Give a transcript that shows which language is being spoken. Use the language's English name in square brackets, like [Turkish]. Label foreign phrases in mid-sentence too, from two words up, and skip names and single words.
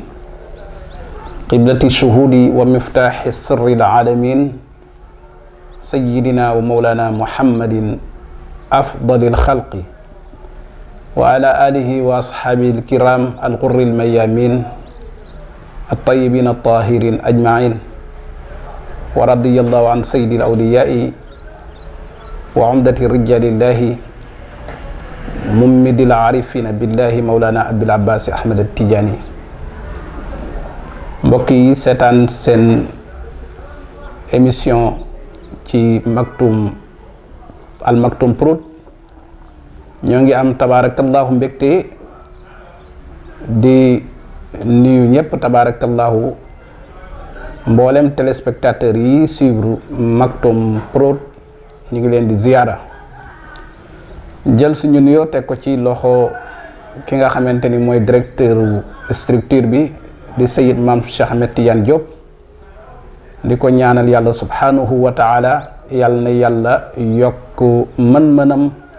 [Arabic] قبلة الشهود ومفتاح السر العالمين سيدنا ومولانا محمد أفضل الخلق وعلى آله وأصحابه الكرام الغر الميامين الطيبين الطاهرين أجمعين ورضي الله عن سيد الأولياء وعمدة رجال الله ممد العارفين بالله مولانا أبي العباس أحمد التجاني [Wolof] mbokki seetaan seen émission ci Al Maktoum Prod ñoo ngi am tabarakallahu mbégte di nuyu ñëpp tabarakallahu mboolem téléspectateurs yi suivre Maktoum Prod ñu ngi leen di ziyaara jël suñu nuyoo teg ko ci loxo ki nga xamante ni mooy [French] directeur structure [Wolof] bi di Sayyid Mame Cheikh Ahmed Tidiane Diop di ko ñaanal yàlla [Arabic] سبحانه وتعالى [Wolof] yàlla na yàlla yokk mën-mënam